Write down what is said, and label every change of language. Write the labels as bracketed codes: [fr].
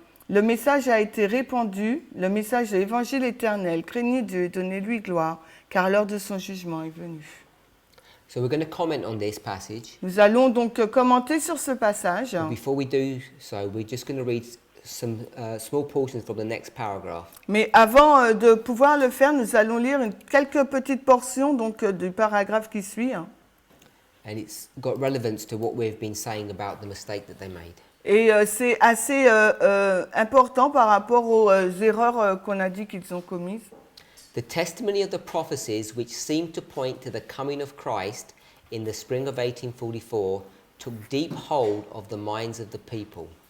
[fr] le message a été répandu, le message de l'évangile éternel. Craignez Dieu et donnez-lui gloire, car l'heure de son jugement est venue. [en] So we're going to comment on this passage. [fr] Nous allons donc commenter sur ce passage. [en] But before we do so, we're just going to read some small portions from the next paragraph. [fr] Mais avant de pouvoir le faire, nous allons lire quelques petites portions donc, du paragraphe qui suit. [en] And it's got relevance to what we've been saying about the mistake that they made. [fr] Et c'est assez important par rapport aux erreurs qu'on a dit qu'ils ont commises. [en] The testimony of the prophecies which seemed to point to the coming of Christ in the spring of 1844 took deep hold of the minds of the people.